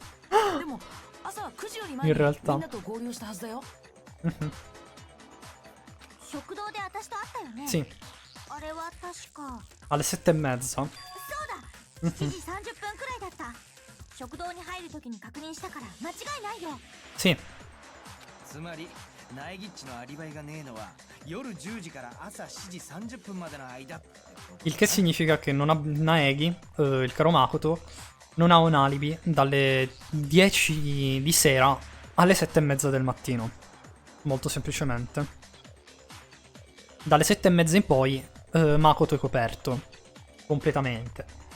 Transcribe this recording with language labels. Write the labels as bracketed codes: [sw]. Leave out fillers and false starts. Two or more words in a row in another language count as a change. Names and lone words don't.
[it] In realtà. Sì. Alle 7:30. Sì. [ja] つまりナエギッチのアリバイがねえのは夜10時から朝7時30分までの間ってこと。 [it] Il che significa che non ha Naegi, il caro Makoto, non ha un alibi dalle 10 di sera alle 7:30 del mattino. Molto semplicemente. Dalle 7:30 in poi Makoto è coperto completamente.